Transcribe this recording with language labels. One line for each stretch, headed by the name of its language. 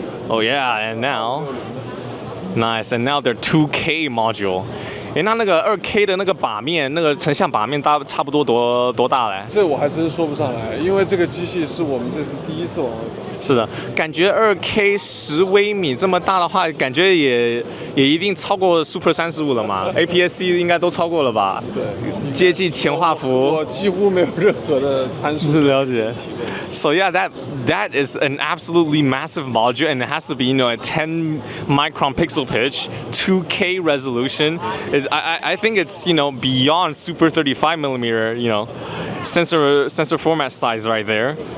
English: Oh yeah, and now, nice, and now they're 2K module.
Chinese: 哎，那个2K 的那个把面，那个成像把面差不多多大嘞？这我还真说不上来，因为这个机器是我们这次第一次往外走。是的，感觉2K 10微米这么大的话，感觉也一定超过 Super 35了嘛？APS-C 应该都超过了吧？对，接近前画幅。我几乎没有任何的参数。了解。
English: So yeah, that is an absolutely massive module, and it has to be a 10 micron pixel pitch, 2K resolution. I think it's beyond Super 35 millimeter sensor format size right there.